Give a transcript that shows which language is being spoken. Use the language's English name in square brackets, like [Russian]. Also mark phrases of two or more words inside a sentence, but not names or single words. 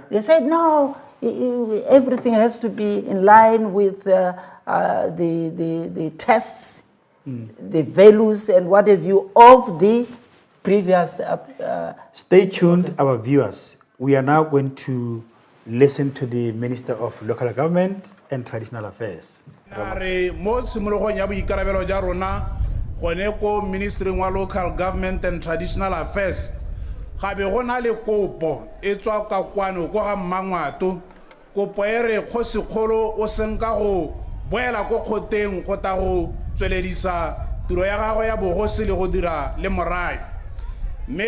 [English] They said, no, everything has to be in line with the tests, the values and what have you of the previous. Stay tuned, our viewers. We are now going to listen to the Minister of Local Government and Traditional Affairs. [Tswana] Mo simologong ya boikarabelo ja rona gone ko Ministry wa [English] Local Government and Traditional Affairs [Tswana] gabe go na le kopo e tswa ka kwano go ga Bangwato kopo e re Kgosikgolo o senka go boela go khoteng go ta go tsweledisa tiro ya gagwe ya bogosi le go dira le morai me